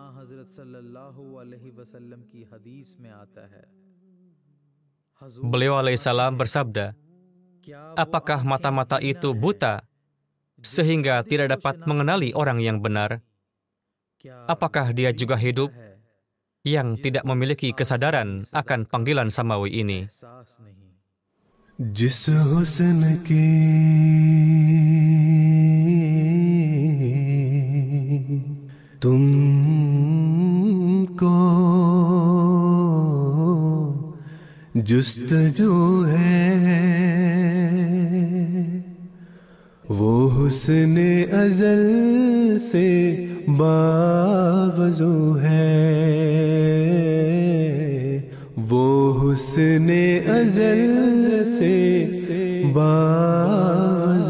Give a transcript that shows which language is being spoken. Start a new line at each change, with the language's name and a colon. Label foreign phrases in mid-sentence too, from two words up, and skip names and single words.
Indonesian: Beliau alaihissalam bersabda, apakah mata-mata itu buta sehingga tidak dapat mengenali orang yang benar? apakah dia juga hidup yang tidak memiliki kesadaran akan panggilan samawi ini?
Urdu: جس حسن کی تم کو جستجو ہے، وہ حسن ازل سے باوضو ہے، وہ حسن ازل سے باوضو